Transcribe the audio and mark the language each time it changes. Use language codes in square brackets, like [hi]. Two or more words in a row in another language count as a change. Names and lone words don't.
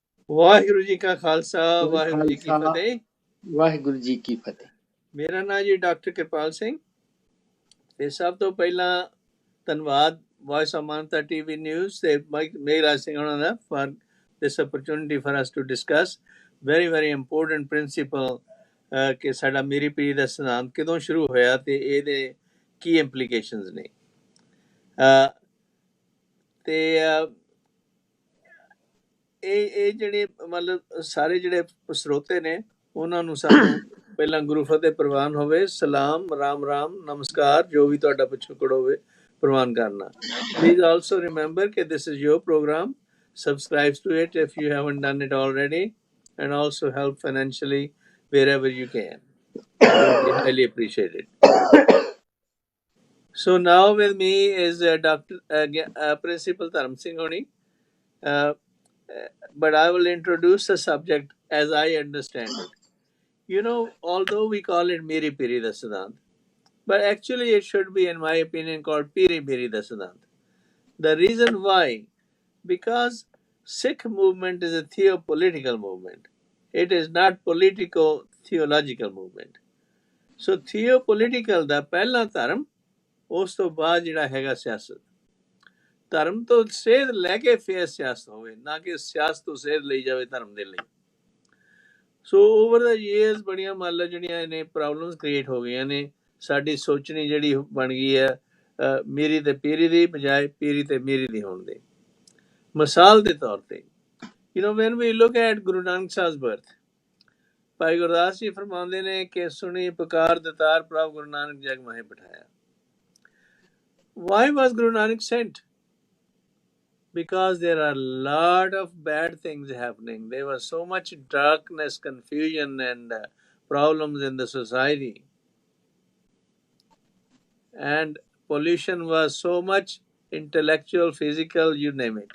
[pa] ਵਾਹਿਗੁਰੂ ਜੀ ਕਾ ਖਾਲਸਾ ਵਾਹਿਗੁਰੂ ਜੀ ਕੀ ਖਾਲਸਾ ਫਤਿਹ। ਵਾਹਿਗੁਰੂ ਜੀ ਕੀ ਫਤਿਹ। ਮੇਰਾ ਨਾਮ ਜੀ ਡਾਕਟਰ ਕਿਰਪਾਲ ਸਿੰਘ ਤੇ ਸਭ ਤੋਂ ਪਹਿਲਾਂ ਧੰਨਵਾਦ ਵੌਇਸ ਆਫ ਮਾਨਤਾ ਟੀਵੀ ਨਿਊਜ਼ ਤੇ ਮੇਘਰਾਜ ਸਿੰਘ ਉਹਨਾਂ ਦਾ [en] for this opportunity for us to discuss very important principle [pa] ਕਿ ਸਾਡਾ ਮੀਰੀ ਪੀਰੀ ਦਾ ਸਿਧਾਂਤ ਕਦੋਂ ਸ਼ੁਰੂ ਹੋਇਆ ਤੇ ਇਹਦੇ ਕੀ ਇੰਪਲੀਕੇਸ਼ਨਸ ਨੇ। ਤੇ ਇਹ ਜਿਹੜੇ ਮਤਲਬ ਸਾਰੇ ਜਿਹੜੇ ਸਰੋਤੇ ਨੇ ਉਹਨਾਂ ਨੂੰ ਸਾਨੂੰ ਪਹਿਲਾਂ ਗੁਰੂ ਫਤਿਹ ਪ੍ਰਵਾਨ ਹੋਵੇ। ਸਲਾਮ, ਰਾਮ ਰਾਮ, ਨਮਸਕਾਰ, ਜੋ ਵੀ ਤੁਹਾਡਾ ਪਿਛੋਕੜ ਹੋਵੇ ਪ੍ਰਵਾਨ ਕਰਨਾ। [en] please also remember ਕਿ this is your program. Subscribe to it if you haven't done it already and also help financially wherever you can. It will be highly appreciated. So now with me is Principal Dharam Singh Honi. But I will introduce the subject as I understand it. You know, although we call it Miri Piri da Siddhant, but actually it should be, in my opinion, called Piri Piri da Siddhant. The reason why, because Sikh movement is a theopolitical movement. It is not politico-theological movement. So theopolitical [pa] ਦਾ ਪਹਿਲਾ ਧਰਮ, ਉਸ ਤੋਂ ਬਾਅਦ ਜਿਹੜਾ ਹੈਗਾ ਸਿਆਸਤ। ਧਰਮ ਤੋਂ ਸੇਧ ਲੈ ਕੇ ਫਿਰ ਸਿਆਸਤ ਹੋਵੇ, ਨਾ ਕਿ ਸਿਆਸਤ ਤੋਂ ਸੇਧ ਲਈ ਜਾਵੇ ਧਰਮ ਦੇ ਲਈ। ਸੋ [en] over the years [pa] ਬੜੀਆਂ ਮੰਨ ਲਓ ਜਿਹੜੀਆਂ ਨੇ [en] problems create [pa] ਹੋ ਗਈਆਂ ਨੇ। ਸਾਡੀ ਸੋਚਣੀ ਜਿਹੜੀ ਬਣ ਗਈ ਹੈ ਮੀਰੀ ਤੇ ਪੀਰੀ ਦੀ ਬਜਾਏ ਪੀਰੀ ਤੇ ਮੀਰੀ ਦੀ ਹੋਣ ਦੇ। ਮਿਸਾਲ ਦੇ ਤੌਰ ਤੇ [en] when we look at [pa] ਗੁਰੂ ਨਾਨਕ ਸਾਹਿਬ's birth, ਭਾਈ ਗੁਰਦਾਸ ਜੀ ਫਰਮਾਉਂਦੇ ਨੇ ਕਿ ਸੁਣੀ ਪੁਕਾਰ ਦਤਾਰ ਪ੍ਰਭ ਗੁਰੂ ਨਾਨਕ ਜਗ ਮਾਹੇ ਬਿਠਾਇਆ। [en] Why was Guru Nanak sent? Because there are a lot of bad things happening. There was so much darkness, confusion and problems in the society. And pollution was so much, intellectual, physical, you name it.